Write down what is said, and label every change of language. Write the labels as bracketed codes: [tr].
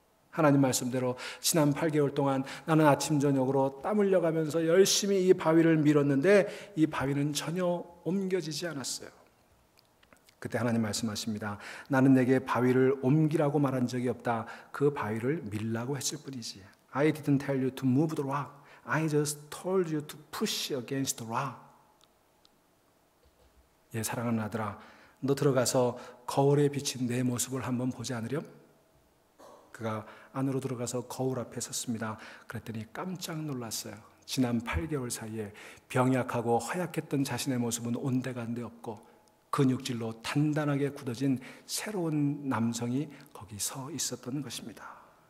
[ko] 하나님 말씀대로 지난 8개월 동안 나는 아침 저녁으로 땀 흘려가면서 열심히 이 바위를 밀었는데 이 바위는 전혀 옮겨지지 않았어요. 그때 하나님 말씀하십니다. 나는 내게 바위를 옮기라고 말한 적이 없다. 그 바위를 밀라고 했을 뿐이지. [en] I didn't tell you to move the rock. I just told you to push against the rock. [ko] 예, 사랑하는 아들아, 너 들어가서 거울에 비친 내 모습을 한번 보지 않으렴? 그가 안으로 들어가서 거울 앞에 섰습니다. 그랬더니 깜짝 놀랐어요. 지난 8개월 사이에 병약하고 허약했던 자신의 모습은 온데간데 없고 근육질로 단단하게 굳어진 새로운 남성이 거기 서 있었던 것입니다.